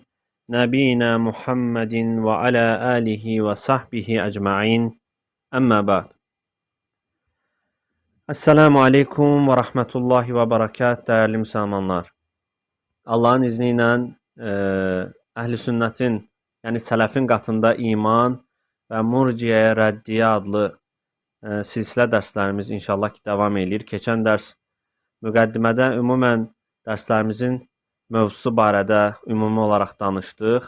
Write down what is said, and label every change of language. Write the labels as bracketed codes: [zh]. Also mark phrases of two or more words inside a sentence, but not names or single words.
[ar] نبينا محمد وعلى آله وصحبه أجمعين. أما بعد. السلام عليكم ورحمة الله وبركات [tr] değerli Müslümanlar. [az] Allah'ın izniyle Əhl-i Sünnətin, yəni sələfin qatında iman və Murciəyə Rəddiyə adlı silsilə dərslərimiz inşallah ki, davam edir. Keçən dərs müqəddimədə ümumən dərslərimizin mövzusu barədə ümumi olaraq danışdıq.